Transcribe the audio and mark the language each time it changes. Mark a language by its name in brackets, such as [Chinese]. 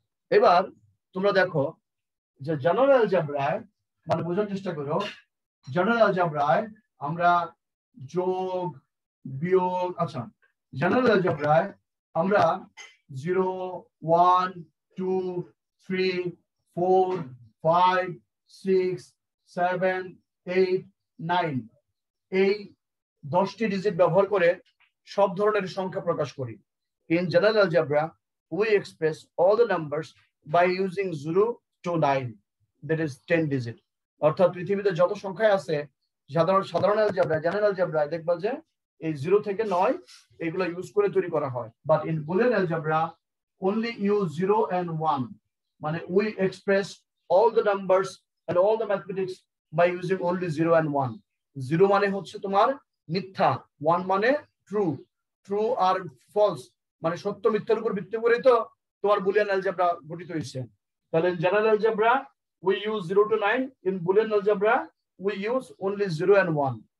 [Bangla] এবার তোমরা দেখো যে জেনারেল অ্যালজেব্রায় মানে বোঝার চেষ্টা করো, জেনারেল অ্যালজেব্রায় আমরা যোগ বিয়োগ, আচ্ছা জেনারেল অ্যালজেব্রায় আমরা 0 1 2 3 4 5 6 7 8 9 এই 10টি ডিজিট ব্যবহার করে সব ধরনের সংখ্যা প্রকাশ করি। [English] In general algebra we express all the numbers by using 0 to 9, that is 10 digit। [Bangla] অর্থাৎ পৃথিবীতে যত সংখ্যা আছে সাধারণ অ্যালজেব্রা জেনারেল অ্যালজেব্রায় দেখবা যে এই 0 থেকে 9 এগুলো ইউজ করে তৈরি করা হয়। [English] But in Boolean algebra only use 0 and 1, মানে we express all the numbers and all the mathematics by using only 0 and 1। [Bangla] 0 মানে হচ্ছে তোমার মিথ্যা, 1 মানে ট্রু, ট্রু আর ফলস মানে সত্য মিথ্যার উপর ভিত্তি করে তো তোমার বুলিয়ান অ্যালজেব্রা গঠিত হয়েছে। [English] তাহলে general algebra we use 0 to 9, in boolean algebra we use only 0 and 1।